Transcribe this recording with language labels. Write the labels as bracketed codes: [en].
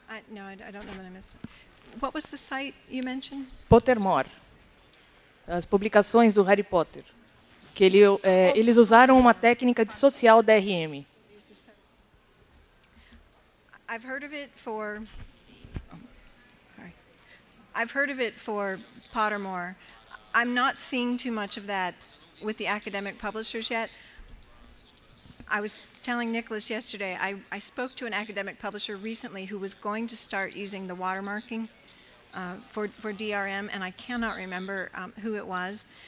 [en] No, I don't know that I missed. What was the site you mentioned? Pottermore. [pt] As publicações do Harry Potter, que eles usaram uma técnica de social DRM. [en] I've heard of it for Pottermore. I'm not seeing too much of that with the academic publishers yet. I was telling Nicholas yesterday, I spoke to an academic publisher recently who was going to start using the watermarking for DRM, and I cannot remember who it was.